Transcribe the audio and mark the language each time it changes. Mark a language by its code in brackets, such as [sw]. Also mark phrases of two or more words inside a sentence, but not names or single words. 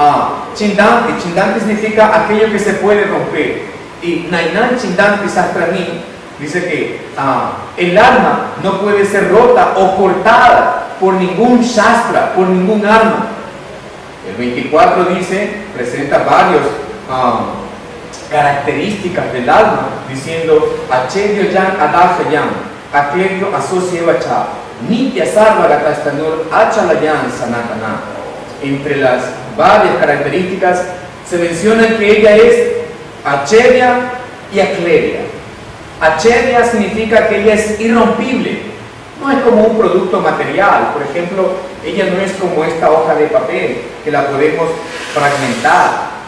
[es] Chindanti significa aquello que se puede romper, y [sa] Nainan Chindanti Sastrani [es] dice que el alma no puede ser rota o cortada por ningún shastra, por ningún arma. El 24 presenta varias características del alma, diciendo [sa] Achedyo Yan Adajayam, Akledyo Asosyevacha, Nitya Sarva Gatastanur Achalayan Sanatana. [es] Entre las varias características se menciona que ella es Achedya y Akledya. Achedya significa que ella es irrompible, no es como un producto material. Por ejemplo, ella no es como esta hoja de papel que la podemos fragmentar.